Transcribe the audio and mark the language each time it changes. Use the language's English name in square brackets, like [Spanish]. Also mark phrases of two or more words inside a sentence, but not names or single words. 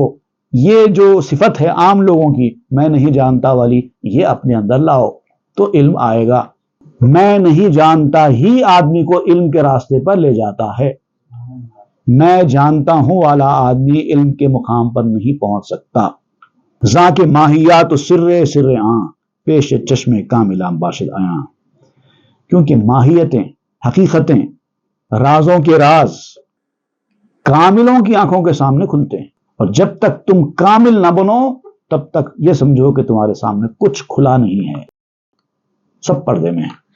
[Urdu] یہ جو صفت ہے عام لوگوں کی، میں نہیں جانتا والی، یہ اپنے اندر لاؤ تو علم آئے گا۔ میں نہیں جانتا ہی آدمی کو علم کے راستے پر لے جاتا ہے۔ میں جانتا ہوں والا آدمی علم کے مقام پر نہیں پہنچ سکتا۔ [Persian] ذا کے ماہیات سر آں پیش چشم کاملاں باشد آیاں۔ [Urdu] کیونکہ ماہیتیں، حقیقتیں، رازوں کے راز کاملوں کی آنکھوں کے سامنے کھلتے ہیں، اور جب تک تم کامل نہ بنو تب تک یہ سمجھو کہ تمہارے سامنے کچھ کھلا نہیں ہے، سب پردے میں ہے۔